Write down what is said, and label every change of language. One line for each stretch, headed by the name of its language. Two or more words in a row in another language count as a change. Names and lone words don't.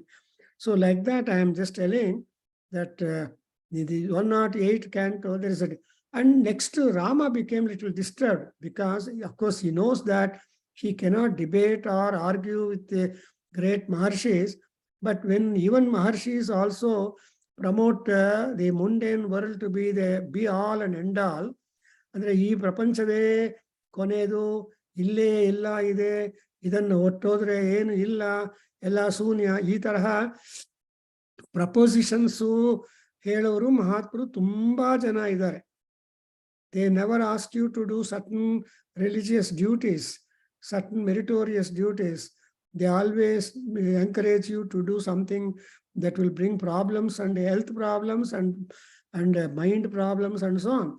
English: So like that, I am just telling that the 108 canto, there is a, and next Rama became a little disturbed, because of course he knows that he cannot debate or argue with the great Maharshis, but when even Maharshis also promote the mundane world to be the be all and end all,
Kannada: ಅಂದ್ರೆ ಈ ಪ್ರಪಂಚದೆ ಕೊನೆದು ಇಲ್ಲೆ ಇಲ್ಲ ಇದೆ ಇದನ್ನು ಒತ್ತೋದ್ರೆ ಏನು ಇಲ್ಲ ಎಲ್ಲ ಶೂನ್ಯ ಈ ತರಹ ಪ್ರಪೋಸಿಷನ್ಸ್ ಹೇಳೋರು ಮಹಾತ್ಮರು ತುಂಬಾ ಜನ ಇದ್ದಾರೆ.
English: They never ask you to do certain religious duties, certain meritorious duties. They always encourage you to do something that will bring problems and health problems and mind problems and so on.